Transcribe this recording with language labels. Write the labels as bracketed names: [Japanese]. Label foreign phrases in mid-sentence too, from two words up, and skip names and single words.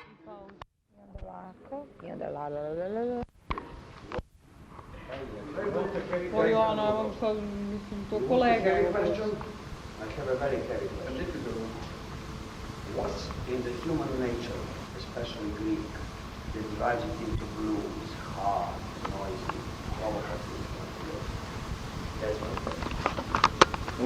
[Croatian] pauzu. I onda ovako, i onda la la la la la. O Joana, evo sad, mislim, to kolega. [English] I have a very heavy question. What's in the human nature, especially Greek, that drives it into blues, hard, noisy, provocative? That's my question.